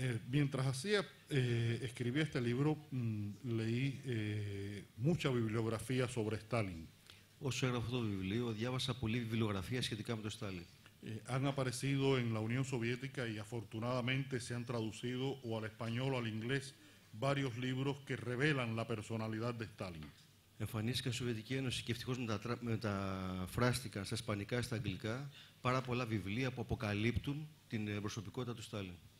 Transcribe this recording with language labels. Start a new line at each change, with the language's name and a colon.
Spanish: Mientras escribía este libro, leí mucha bibliografía sobre Stalin.
Greek: Όσο έγραφα αυτό το βιβλίο, διάβασα πολλή βιβλιογραφία σχετικά με τον Στάλιν.
Spanish: Han aparecido en la Unión Soviética y afortunadamente se han traducido o al español o al inglés varios libros que revelan la personalidad de Stalin.
Greek: Εμφανίστηκαν στη Σοβιετική Ένωση και ευτυχώς μεταφράστηκαν στα ισπανικά, στα αγγλικά, πάρα πολλά βιβλία που αποκαλύπτουν την προσωπικότητα του Στάλιν.